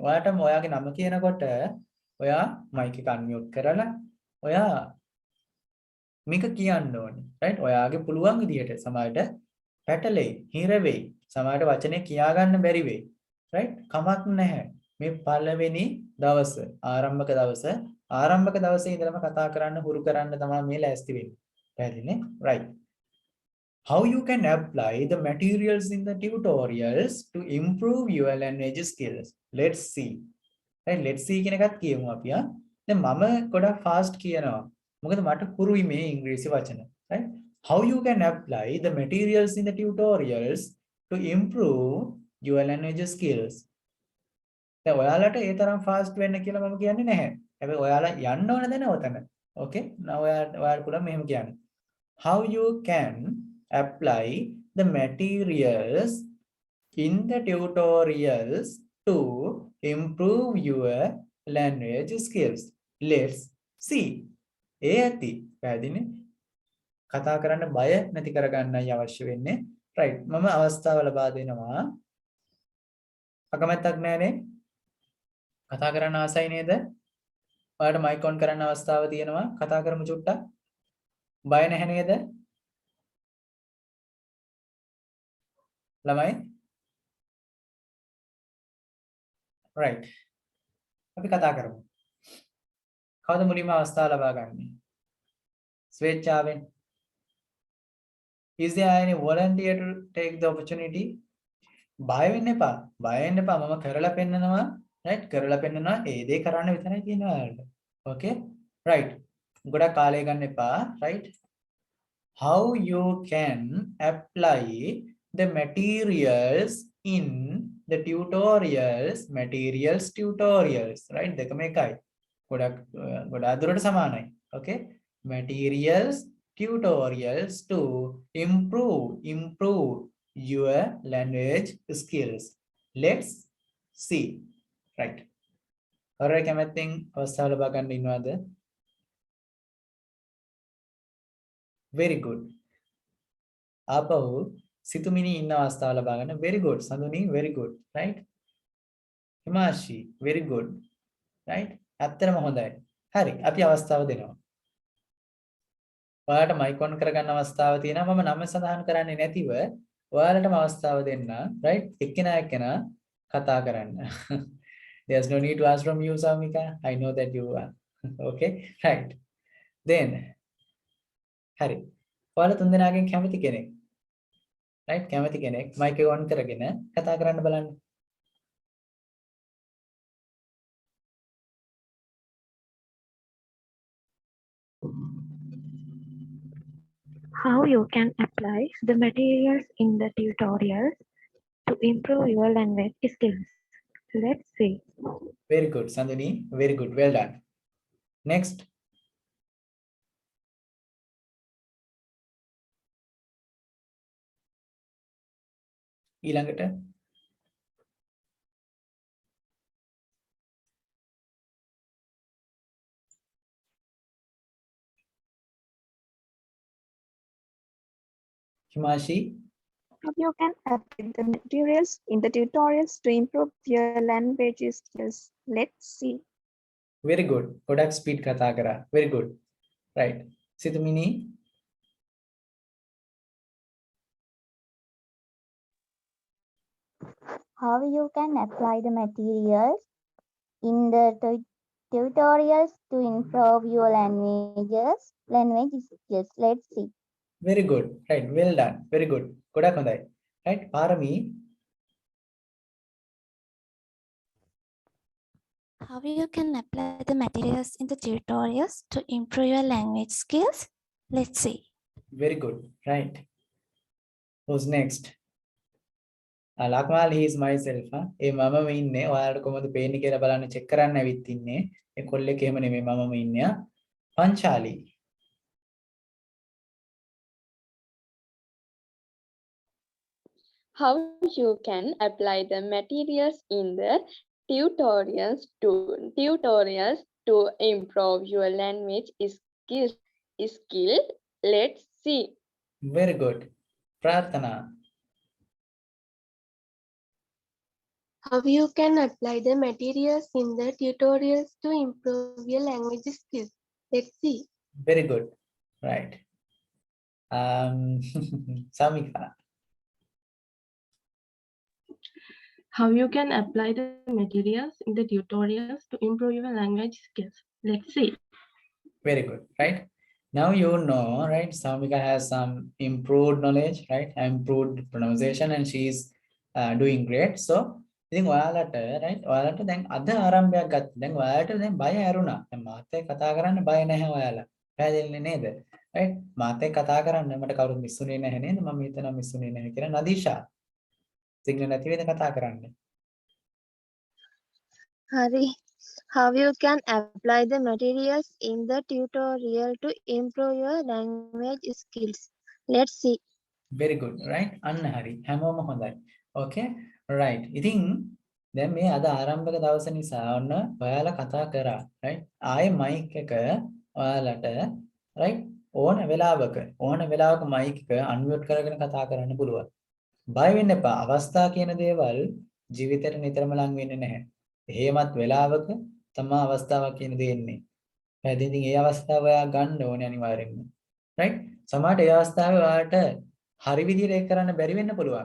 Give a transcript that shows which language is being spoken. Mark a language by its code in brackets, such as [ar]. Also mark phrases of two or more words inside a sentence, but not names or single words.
[si] ඔයාටම ඔයාගේ නම කියනකොට ඔයා මයික් එක අන්මියුට් කරලා ඔයා මේක කියන්න ඕනේ right ඔයාගේ පුළුවන් විදියට සමහරට පැටලෙයි හිර වෙයි සමහරට වචනේ කියා ගන්න බැරි වෙයි right කමක් නැහැ මේ පළවෙනි දවස ආරම්භක දවසේ ඉඳලම කතා කරන්න හුරු කරන්න තමයි මේ ලෑස්ති වෙන්නේ පැහැදිලිනේ [en] right how you can apply the materials in the tutorials to improve your language skills let's see right let's see [si] කියන එකත් කියමු අපි දැන් මම ගොඩක් fast කියනවා මොකද මට හුරුයි මේ ඉංග්‍රීසි වචන [en] right how you can apply the materials in the tutorials to improve your language skills [si] දැන් ඔයාලට ඒ තරම් fast වෙන්න කියලා මම කියන්නේ නැහැ හැබැයි ඔයාලා යන්න ඕන දැන ඔතන [en] okay now [si] ඔයාලා පුළුවන් මෙහෙම කියන්න [en] how you can apply the materials in the tutorials to improve your language skills let's see [si] ඇති පැහැදිලිනේ කතා කරන්න බය නැති කරගන්නයි අවශ්‍ය වෙන්නේ right මම අවස්ථාව ලබා දෙනවා අකමැත්තක් නැහැනේ කතා කරන්න ආසයි නේද ඔයාලට මයික් ඔන් කරන්න අවස්ථාව තියෙනවා කතා කරමු චුට්ටක් බය නැහැ නේද ළමයි right අපි කතා කරමු කවුද මුලින්ම අවස්ථාව ලබා ගන්නේ ස්වේච්ඡාවෙන් [en] is there any volunteer to take the opportunity [si] බය වෙන්න එපා මම කරලා පෙන්නනවා right කරලා පෙන්නනවා ඒ දේ කරන්න විතරයි තියෙනවා ඔයාලට [en] okay right [si] ගොඩක් කාලය ගන්න එපා [en] right how you can apply the materials in the tutorials right [si] දෙකම එකයි ගොඩක් දුරට සමානයි [en] okay materials tutorials to improve your language skills. Let's see. Right. Alright, [si] කැමැත්තෙන් අවස්ථාව ලබා ගන්න ඉන්නවද? [en] Very good. [si] ආපහු සිතුමිනි ඉන්න අවස්ථාව ලබා ගන්න. [en] Very good. සඳුනි very good. Right? හිමාශි very good. Right? [si] ඇත්තටම හොඳයි. හරි. අපි අවස්ථාව දෙනවා. ඔයාලට මයික් ඔන් කරගන්න අවස්ථාව තියෙනවා. මම නම සඳහන් කරන්නේ නැතිව ඔයාලටම අවස්ථාව දෙන්න. Right? එක්කෙනා එක්කෙනා කතා කරන්න. [en] There's no need to ask from you, Samika. I know that you are. Okay? Right. Then හරි. [si] ඔයාලා තුන්දෙනාගෙන් කැමති කෙනෙක්. Right? කැමති කෙනෙක් මයික් එක ඔන් කරගෙන කතා කරන්න බලන්න. [en] How you can apply the materials in the tutorials to improve your language skills. Let's see. Very good, Sandhini. Very good. Well done. Next. [si] ඊළඟට හිමාශි [en] How you can apply the materials in the tutorials to improve your language skills. Let's see. very good. [si] ගොඩක් ස්පීඩ් කතා කරා. [en] Very good. Right. සිතුමිනි How you can apply the materials in the tutorials to improve your language skills. Let's see. very good. Right. Well done. Very good. [si] ගොඩක් හොඳයි. Right. පාරමී [en] How you can apply the materials in the tutorials to improve your language skills? Let's see. very good. Right. Who's next? ලක්මාල් he is myself. [si] ඒ මමම ඉන්නේ. ඔයාලට කොහොමද පේන්නේ කියලා බලන්න චෙක් කරන්න ඇවිත් ඉන්නේ. ඒ කොල්ලෙක් එහෙම නෙමෙයි මමම ඉන්නේ. පංචාලි. [en] How you can apply the materials in the tutorials to improve your language skill. Let's see. very good. ප්‍රාර්ථනා How you can apply the materials in the tutorials to improve your language skills. Let's see. very good. Right. Samika How you can apply the materials in the tutorials to improve your language skills. Let's see. very good. Right. Now you know, right? Samika has some improved knowledge, right? Improved pronunciation, and she's doing great. [si] So ඉතින් ඔයාලට right ඔයාලට දැන් අද ආරම්භයක් ගත්තා. දැන් ඔයාලට දැන් බය ඇරුණා. දැන් මාත් එක්ක කතා කරන්න බය නැහැ ඔයාලා. පැහැදිලිනේ නේද? right මාත් එක්ක කතා කරන්න මට කවුරුත් මිස්සුනේ නැහැ නේද? මම හිතනවා මිස්සුනේ නැහැ කියලා. නදීෂා සිග්නල් නැති වේද කතා කරන්න. Hari. [en] How you can apply the materials in the tutorial to improve your language skills. Let's see. very good. right [si] අන්න හරි. හැමෝම හොඳයි. [en] okay right [si] ඉතින් දැන් මේ අද ආරම්භක දවස නිසා ඔන්න ඔයාලා කතා කරා right ආයේ මයික් එක ඔයාලට right ඕන වෙලාවක මයික් එක අන්මියුට් කරගෙන කතා කරන්න පුළුවන් බය වෙන්න එපා අවස්ථා කියන දේවල් ජීවිතේට නිතරම ලං වෙන්නේ නැහැ එහෙමත් වෙලාවක තමයි අවස්ථාවක් කියන දේ එන්නේ පැහැදිලිද ඉතින් ඒ අවස්ථාව ඔයා ගන්න ඕනේ අනිවාර්යෙන්ම right සමහරට ඒ අවස්ථාවේ ඔයාලට හරි විදිහට ඒක කරන්න බැරි වෙන්න පුළුවන්.